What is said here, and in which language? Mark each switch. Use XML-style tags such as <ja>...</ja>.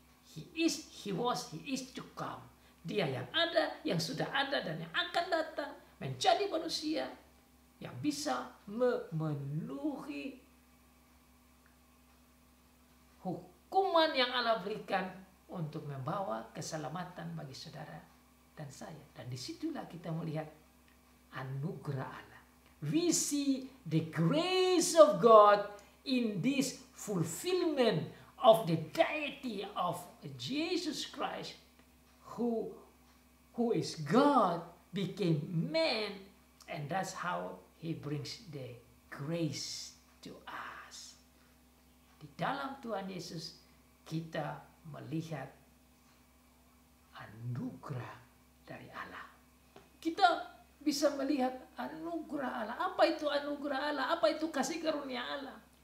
<en>He is, he was, he is to come.</en> <id>Dia yang ada, yang sudah ada dan yang akan datang menjadi manusia yang bisa memenuhi hukuman yang Allah berikan untuk membawa keselamatan bagi saudara dan saya. Dan disitulah kita melihat anugerah Allah.</id> <en>We see the grace of God in this fulfillment of the deity of Jesus Christ, who is God, became man, and that's how he brings the grace to us.</en> <id>Di dalam Tuhan Yesus kita melihat anugerah dari Allah. Kita bisa melihat anugerah Allah. Apa itu anugerah Allah? Apa itu kasih karunia Allah?</id>